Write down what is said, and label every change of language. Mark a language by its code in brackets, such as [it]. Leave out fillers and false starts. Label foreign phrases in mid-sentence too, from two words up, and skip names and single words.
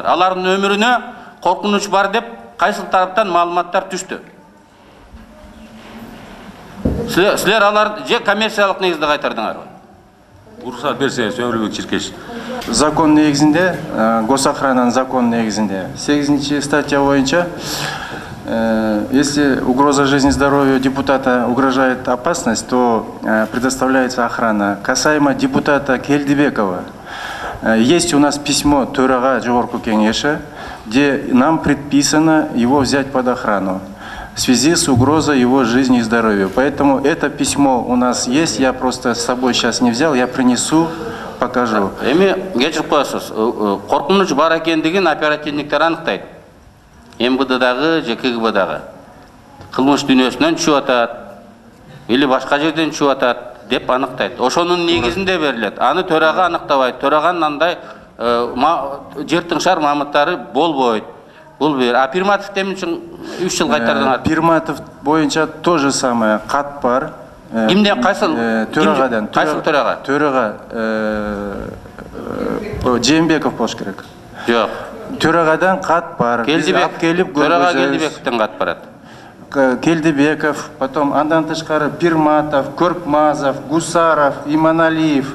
[ky] Алардын өмүрүнө коркунуч бар деп кайсыл тараптан маалыматтар түштү? Силер аларды же коммерциялык негизде кайтардыңарбы? Уруксат берсеңиз, Өмүрбек Чиркеш. Закон негизинде, госохрананын закон негизинде 8 статья боюнча, [ru] если угроза жизни и здоровью депутата угрожает опасность, то предоставляется охрана. Касаемо депутата Келдибекова, есть у нас письмо [ky] Төрага Жогорку Кеңеши, [ru] где нам предписано его взять под охрану в связи с угрозой его жизни и здоровью. Поэтому это письмо у нас есть, я просто с собой сейчас не взял, я принесу, покажу. [ky] Эми кечирип коесуз, коркунуч бар экендигин оперативниктер аныктайт. МВД-дагы же КГБ-дагы. Кылмыш дүйнөсүнөн түшүп атат, или башка жерден түшүп атат деп аныктайт. Ошонун негизинде берилет. Аны төрага аныктабайт. Төраганын андай жертыңшар маамыттары болбойт. Бул бир. А Пирматов эмне үчүн 3 жыл кайтардыңар? [ru] Пирматов боюнча то же самое, [ky] кат бар. Кимден кайсыл? Төрагадан. Кайсыл төрага? Төрага Жээнбеков болуш керек. Жок. Төрагадан кат бар. Келдибек. Төрага Келдибектен кат барат. Келдибеков, потом андан тышкары Пирматов, Көркмазов, Гусаров, Иманалиев.